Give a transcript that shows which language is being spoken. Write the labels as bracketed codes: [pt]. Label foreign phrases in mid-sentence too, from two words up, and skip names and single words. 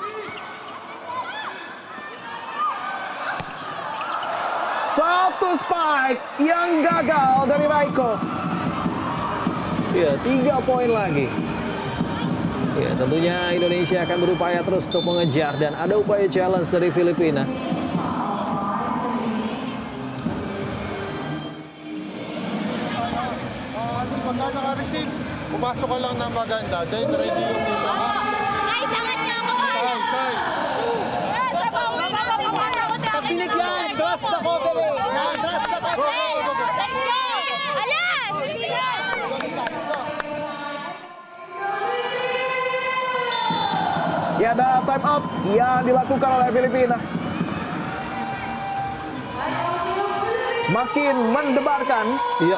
[id] Satu spike yang gagal dari Raiko. Ya, 3 poin lagi. Ya, tentunya Indonesia akan berupaya terus untuk mengejar dan ada upaya challenge dari Filipina. [tl] Pagka naka-receive, pumasok ka lang ng maganda, [en] then ready [tl] yung ito. Guys, angat niyo ako, boy! Say. Pagpinig yan, [en] trust the cover [tl] eh. [en] Trust the cover. Let's go! [tl] Alas! [id] Ya, ada [en] time out [id] yang dilakukan oleh Filipina. Semakin mendebarkan. Iya.